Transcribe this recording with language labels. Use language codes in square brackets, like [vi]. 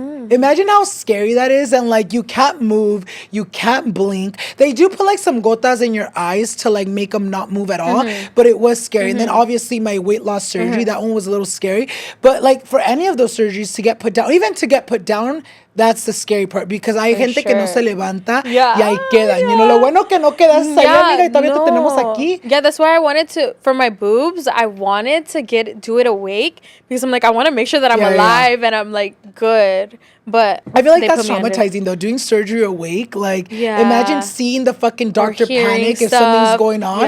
[en] Imagine how scary that is, and like you can't move, you can't blink. They do put like some gotas in your eyes to like make them not move at all, but it was scary. And then obviously my weight loss surgery, that one was a little scary. But like for any of those surgeries to get put down, even to get put down, that's the scary part because [es] hay gente que no se levanta y ahí quedan. [en] You know, [es] lo bueno que no quedas ahí, amiga, y todavía te tenemos aquí. [en] Yeah, that's why I wanted to, for my boobs, I wanted to do it awake because I'm like, I want to make sure that I'm alive and I'm like good. But I feel like that's traumatizing though, doing surgery awake. Like, imagine seeing the fucking doctor panic if something's going on.